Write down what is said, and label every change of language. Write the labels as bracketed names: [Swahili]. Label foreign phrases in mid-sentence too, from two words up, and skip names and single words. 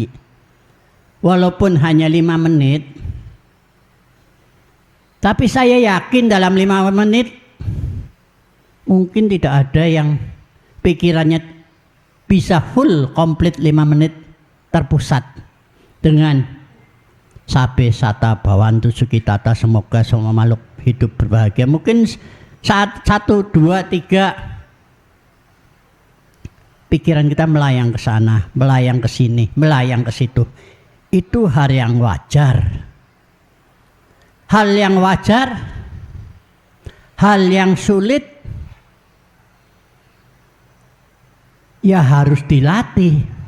[Indonesian] Walaupun hanya 5 menit, tapi saya yakin dalam 5 menit mungkin tidak ada yang pikirannya bisa full komplit 5 menit terpusat dengan [Pali] sabe sata bawantu sukitata, [Indonesian] semoga semua makhluk hidup berbahagia. Mungkin saat 1, 2, 3 pikiran kita melayang ke sana, melayang ke sini, melayang ke situ. Itu hal yang wajar. Hal yang wajar, hal yang sulit, ya harus dilatih.